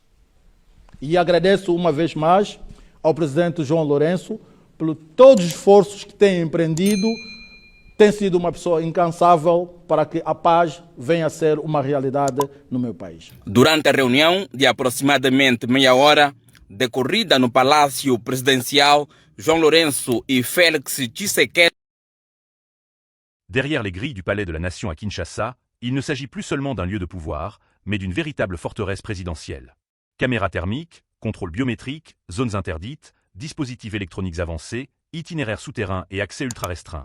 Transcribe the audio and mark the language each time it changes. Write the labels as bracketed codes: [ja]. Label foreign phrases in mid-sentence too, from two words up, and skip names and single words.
[pt] E agradeço uma vez mais ao Presidente João Lourenço por todos os esforços que tem empreendido. Tem sido uma pessoa incansável para que a paz venha a ser uma realidade no meu país. Durante a reunião de aproximadamente meia hora, decorrida no Palácio Presidencial, João Lourenço et Félix Tshisekedi. [fr] Derrière les grilles du palais de la Nation à Kinshasa, il ne s'agit plus seulement d'un lieu de pouvoir, mais d'une véritable forteresse présidentielle. Caméras thermiques, contrôles biométriques, zones interdites, dispositifs électroniques avancés, itinéraires souterrains et accès ultra restreints.